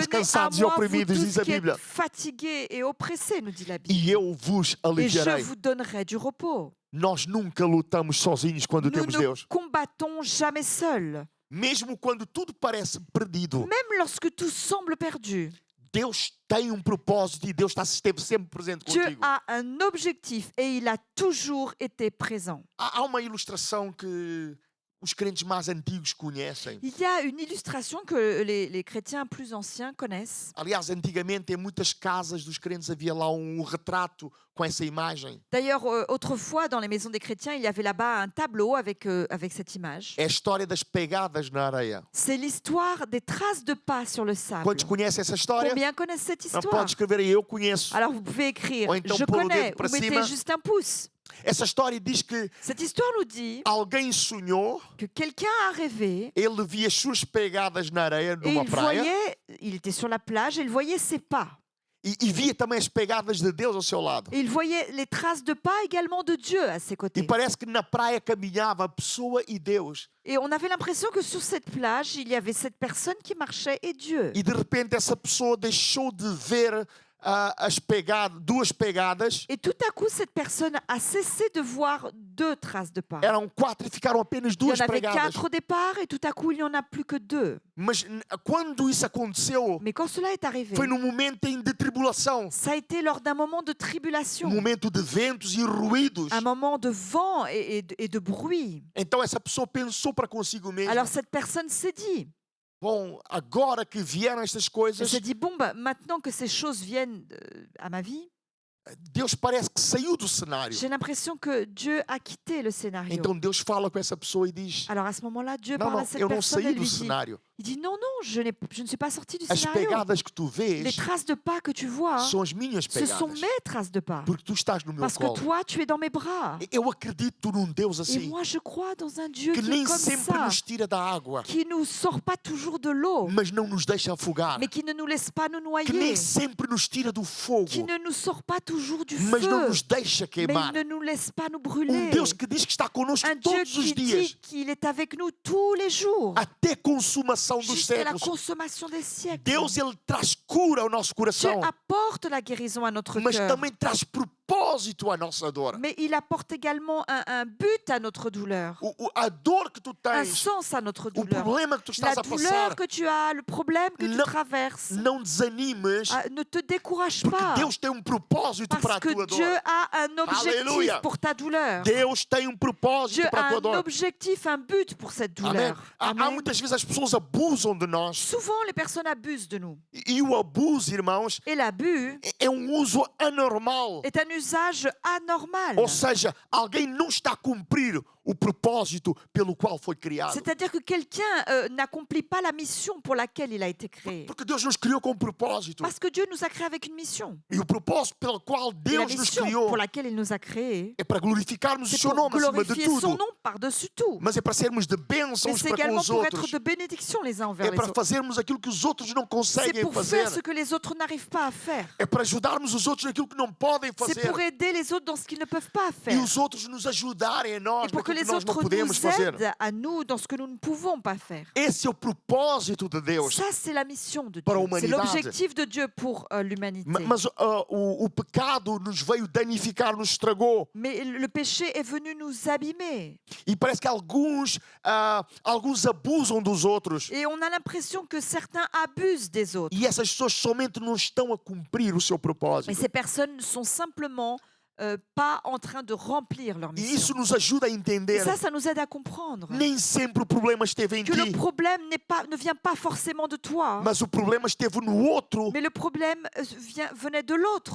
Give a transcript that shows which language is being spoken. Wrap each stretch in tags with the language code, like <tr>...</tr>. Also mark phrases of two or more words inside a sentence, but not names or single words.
<fr>Venez à</fr> <pt>cansados e</pt> <fr>moi, vous</fr> <pt>oprimidos,</pt> <fr>tous</fr> <pt>diz a</pt> <fr>qui êtes</fr> <pt>Bíblia,</pt> <fr>fatigués et oppressés, nous dit la</fr> <pt>e</pt> <fr>Bible.</fr> <pt>eu vos</pt> <fr>Et je</fr> <pt>aliviarei.</pt> <fr>vous donnerai du repos.</fr> <pt>Nós nunca lutamos sozinhos quando</pt> <fr>Nous</fr> <pt>temos</pt> <fr>ne</fr> <pt>Deus.</pt> <fr>combattons jamais seuls.</fr> <pt>Mesmo quando tudo parece perdido,</pt> <fr>Même lorsque tout semble perdu,</fr> <pt>Deus tem um propósito e Deus esteve sempre presente</pt> <fr>Dieu</fr> <pt>contigo.</pt> <fr>a un objectif et il a toujours été présent.</fr> <pt>Há uma ilustração que os crentes mais antigos conhecem.</pt> <fr>Il y a une illustration que les chrétiens plus anciens connaissent.</fr> <pt>Aliás, antigamente em muitas casas dos crentes havia lá um retrato com essa imagem.</pt> <fr>D'ailleurs, autrefois, dans les maisons des chrétiens, il y avait là-bas un tableau avec cette image.</fr> <pt>É a história das pegadas na areia.</pt> <fr>C'est l'histoire des traces de pas sur le sable.</fr> <pt>Quantos conhecem essa história?</pt> <fr>Combien connaissent cette</fr> <pt>Não</pt> <fr>histoire?</fr> <pt>pode escrever aí, eu conheço.</pt> <fr>Alors vous pouvez écrire</fr> <pt>Ou então</pt> <fr>je</fr> <pt>pôr o</pt> <fr>connais</fr> <pt>dedo para</pt> <fr>ou mettez</fr> <pt>cima.</pt> <fr>juste un pouce.</fr> <pt>Essa história diz que</pt> <fr>Cette histoire nous dit</fr> <pt>alguém sonhou,</pt> <fr>que quelqu'un a rêvé</fr> <pt>ele via as suas pegadas na areia</pt> <fr>et</fr> <pt>numa praia</pt> <fr>il était sur la plage et il voyait ses pas.</fr> <pt>e via também as pegadas de Deus ao seu lado.</pt> <fr>Et il voyait les traces de pas également de Dieu à ses</fr> <pt>E</pt> <fr>côtés.</fr> <pt>parece que na praia caminhava a pessoa e Deus.</pt> <fr>Et on avait l'impression que sur cette plage, il y avait cette personne qui marchait et Dieu.</fr> <pt>E de repente essa pessoa deixou de ver duas pegadas.</pt> <fr>Et tout à coup, cette personne a cessé de voir deux traces de pas.</fr> <pt>Eram 4 e ficaram apenas</pt> <fr>Il y</fr> <pt>duas</pt> <fr>en avait</fr> <pt>pegadas.</pt> <fr>4 au départ et tout à coup, il n'y en a plus que 2.</fr> <pt>Mas quando isso aconteceu,</pt> <fr>Mais quand cela est arrivé,</fr> <pt>foi num momento de tribulação.</pt> <fr>ça a été lors d'un moment de tribulation,</fr> <pt>Momento de ventos e ruídos.</pt> <fr>un moment de vent et de bruit.</fr> <pt>Então essa pessoa pensou para consigo mesma:</pt> <fr>Alors cette personne s'est dit,</fr> <pt>bom, agora que vieram estas</pt> <fr>elle</fr> <pt>coisas,</pt> <fr>s'est dit, bon, bah, maintenant que ces choses viennent à ma vie,</fr> <pt>Deus parece que saiu do cenário.</pt> <fr>j'ai l'impression que Dieu a quitté le scénario.</fr> <pt>Então Deus fala com essa pessoa e diz:</pt> <fr>Alors à ce moment-là, Dieu</fr> <pt>não,</pt> <fr>parle à</fr> <pt>não,</pt> <fr>cette</fr> <pt>eu não</pt> <fr>personne</fr> <pt>saí</pt> <fr>et</fr> <pt>do</pt> <fr>lui dit,</fr> <pt>cenário.</pt> <fr>il dit, non, non, je ne suis pas sorti du</fr> <pt>As</pt> <fr>scénario.</fr> <pt>pegadas que tu</pt> <fr>Les</fr> <pt>vês</pt> <fr>traces de pas que tu vois,</fr> <pt>são as minhas</pt> <fr>ce sont</fr> <pt>pegadas.</pt> <fr>mes traces de pas.</fr> <pt>Porque tu estás no meu</pt> <fr>Parce que</fr> <pt>colo.</pt> <fr>toi, tu es dans mes bras.</fr> <pt>Eu acredito num Deus</pt> <fr>Et</fr> <pt>assim,</pt> <fr>moi, je crois dans un Dieu</fr> <pt>que</pt> <fr>qui est</fr> <pt>nem</pt> <fr>comme</fr> <pt>sempre</pt> <fr>ça,</fr> <pt>nos tira da água,</pt> <fr>qui nous sort pas toujours de l'eau,</fr> <pt>mas não nos deixa afogar.</pt> <fr>mais qui ne nous laisse pas nous</fr> <pt>Que nem</pt> <fr>noyer,</fr> <pt>sempre nos tira do fogo,</pt> <fr>qui ne nous sort pas toujours du</fr> <pt>mas não</pt> <fr>feu,</fr> <pt>nos deixa</pt> <fr>mais</fr> <pt>queimar.</pt> <fr>il ne nous laisse pas nous</fr> <pt>Um</pt> <fr>brûler.</fr> <pt>Deus que diz que está connosco</pt> <fr>Un Dieu</fr> <pt>todos os</pt> <fr>qui</fr> <pt>dias,</pt> <fr>dit qu'il est avec nous tous les jours,</fr> <pt>até consumação consumação dos</pt> <fr>jusqu'à la</fr> <pt>séculos.</pt> <fr>consommation des siècles.</fr> <pt>Deus, Ele traz cura ao nosso</pt> <fr>Dieu</fr> <pt>coração,</pt> <fr>apporte la guérison à notre</fr> <pt>mas</pt> <fr>cœur.</fr> <pt>também traz propósito à nossa dor.</pt> <fr>Mais il apporte également un but à notre douleur,</fr> <pt>A dor que tu</pt> <fr>un</fr> <pt>tens,</pt> <fr>sens à notre</fr> <pt>o</pt> <fr>douleur.</fr> <pt>problema que tu</pt> <fr>La</fr> <pt>estás a</pt> <fr>douleur</fr> <pt>passar,</pt> <fr>que tu as, le problème que tu Non. traverses,</fr> <pt>não desanimes,</pt> <fr>ne te décourage</fr> <pt>porque</pt> <fr>pas.</fr> <pt>Deus tem propósito para</pt> <fr>Parce</fr> <pt>a</pt> <fr>que</fr> <pt>tua</pt> <fr>Dieu</fr> <pt>dor.</pt> <fr>a un objectif Alléluia. pour ta douleur.</fr> <pt>Deus tem propósito</pt> <fr>Dieu</fr> <pt>para a</pt> <fr>a</fr> <pt>tua</pt> <fr>un</fr> <pt>dor.</pt> <fr>objectif, un but pour cette</fr> <pt>Amém.</pt> <fr>douleur.</fr> <pt>Há</pt> <fr>Amen.</fr> <pt>muitas vezes as pessoas abusam de nós.</pt> <fr>Souvent, les personnes abusent de nous.</fr> <pt>E o abuso, irmãos,</pt> <fr>Et l'abus</fr> <pt>é uso anormal.</pt> <fr>est un usage anormal.</fr> <pt>Ou seja, alguém não está a cumprir o propósito pelo qual foi criado.</pt> <fr>C'est-à-dire que quelqu'un n'accomplit pas la mission pour laquelle il a été créé.</fr> <pt>Porque Deus nos criou com propósito.</pt> <fr>Parce que Dieu nous a créés avec une mission.</fr> <pt>E o propósito pelo qual</pt> <fr>Et la</fr> <pt>Deus nos</pt> <fr>mission</fr> <pt>criou</pt> <fr>pour laquelle il nous a créés,</fr> <pt>é para glorificarmos o</pt> <fr>c'est</fr> <pt>seu</pt> <fr>pour</fr> <pt>nome acima de</pt> <fr>glorifier son</fr> <pt>tudo.</pt> <fr>nom par-dessus tout.</fr> <pt>Mas é para sermos de</pt> <fr>Mais</fr> <pt>bênçãos</pt> <fr>c'est</fr> <pt>para com</pt> <fr>également</fr> <pt>os</pt> <fr>pour être</fr> <pt>outros.</pt> <fr>de bénédiction les uns envers</fr> <pt>É</pt> <fr>les</fr> <pt>para</pt> <fr>autres.</fr> <pt>fazermos aquilo que os outros não</pt> <fr>C'est</fr> <pt>conseguem</pt> <fr>pour</fr> <pt>fazer.</pt> <fr>faire ce que les autres n'arrivent pas à faire.</fr> <pt>É para ajudarmos os outros naquilo que não podem</pt> <fr>C'est</fr> <pt>fazer.</pt> <fr>pour aider les autres dans ce qu'ils ne peuvent pas</fr> <pt>E</pt> <fr>faire.</fr> <pt>os outros nos ajudarem a nós</pt> <fr>Et pour que</fr> <pt>naquilo que</pt> <fr>les</fr> <pt>nós não</pt> <fr>autres</fr> <pt>podemos</pt> <fr>nous</fr> <pt>fazer.</pt> <fr>aident à nous dans ce que nous ne pouvons pas faire.</fr> <pt>Esse é o propósito de Deus.</pt> <fr>Ça, c'est la mission de</fr> <pt>Para a</pt> <fr>Dieu. C'est</fr> <pt>humanidade.</pt> <fr>l'objectif de Dieu pour l'humanité.</fr> <pt>Mas o pecado nos veio danificar, nos estragou.</pt> <fr>Mais le péché est venu nous abîmer.</fr> <pt>E parece que alguns abusam dos outros.</pt> <fr>Et on a l'impression que certains abusent des autres.</fr> <pt>E essas pessoas somente não estão a cumprir o seu propósito.</pt> <fr>Mais ces personnes sont simplement pas en train de remplir leur</fr> <pt>E isso</pt> <fr>mission.</fr> <pt>nos ajuda a</pt> <fr>Et</fr> <pt>entender.</pt> <fr>ça nous aide à comprendre</fr> <pt>Nem sempre o problema esteve em</pt> <fr>que le</fr> <pt>ti,</pt> <fr>problème ne vient pas forcément de toi,</fr> <pt>mas o problema esteve no outro</pt> <fr>mais le problème venait de l'autre,</fr>